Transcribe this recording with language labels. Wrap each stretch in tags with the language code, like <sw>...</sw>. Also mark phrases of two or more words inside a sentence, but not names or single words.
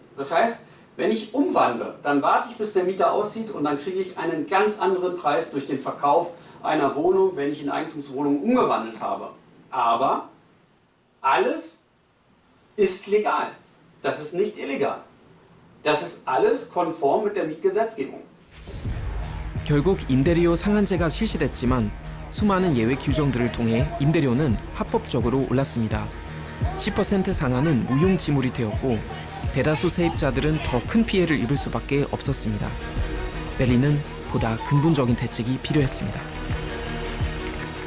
<de>Das heißt, wenn ich umwandle, dann warte ich, bis der Mieter auszieht und dann kriege ich einen ganz anderen Preis durch den Verkauf einer Wohnung, wenn ich in Eigentumswohnungen umgewandelt habe. Aber alles ist legal. Das ist nicht illegal. Das ist alles konform mit der Mietgesetzgebung.</de> <ko>결국 임대료 상한제가 실시됐지만 수많은 예외 규정들을 통해 임대료는 합법적으로 올랐습니다. 10% 상한은 무용지물이 되었고 대다수 세입자들은 더 큰 피해를 입을 수밖에 없었습니다. 베를린은 보다 근본적인 대책이 필요했습니다.</ko>